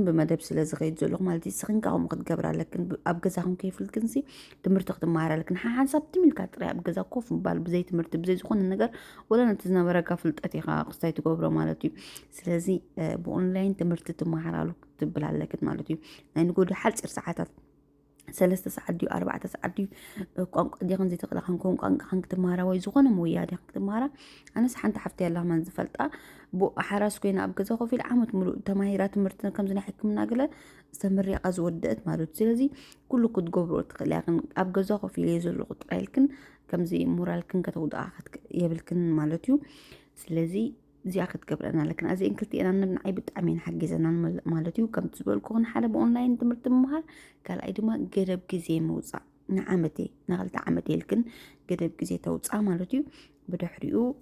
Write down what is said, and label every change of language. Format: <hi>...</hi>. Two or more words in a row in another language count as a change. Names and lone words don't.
<ti>ብመደብ ስለ ዝኸይድ ዘለኹ ማለት እዩ ስኽንካ ከምኡ ክትገብር ኣለክን ኣብ ገዛኹም ከይፍልክንሲ ትምህርቲ ክትመሃር ኣለክን ሓንሳብ ትሚልካ ጥራይ ኣብ ገዛ ኮፍ ምባል ብዘይ ትምህርቲ ብዘይ ዝኾነ ነገር ወላ ነቲ ዝነበረካ ፍልጠት ኢኻ ክስታይ ትገብሮ ማለት እዩ ስለዚ ብኦንላይን ትምህርቲ ትመሃራሉ ክትብል ኣለክን ማለት እዩ ናይ ንጎዲ ሓፂር ሰዓታት 3 ሰዓታት ድዩ 4 ሰዓታት ድዩ ቋንቋ ዲኹን ዘይትኽእል ክንከውን ቋንቋ ክትመሃራ ወይ ዝኾነ ሞያ ዲኻ ክትመሃራ ኣነስ ሓንቲ ሓፍቲ ኣላ ማን ዝፈልጣ ሓራስ ኮይና ኣብ ገዛ ኮፍ ኢላ ዓመት ሙሉእ ተማሂራ ትምህርቲ ከምዚ ናይ ሕክምና ገለ ዝተመሪቓ ዝወደአት ማለት እዩ ስለዚ ኩሉ ክትገብሮ ትኽእል እያ ኣብ ገዛ ኮፍ ኢለ ዘለኹ ጥራይ ኢልክን ከምዚ ሞራልክን ከተውድኣ የብልክን ማለት እዩ ስለዚ እዚኣ ክትገብረና ኣለክን እዚአን ክልቲአና ንብንዓይ ብጣዕሚ እየን ሓጊዘና ማለት እዩ ከምቲ ዝበልኩኹን ሓደ ብኦንላይን ትምህርቲ ምምሃር ካልኣይ ድማ ገደብ ግዜ ምውፃእ ንዓመቴ ንክልተ ዓመት የልክን ገደብ ግዜ ተውፃእ ማለት እዩ ብድሕሪኡ</ti>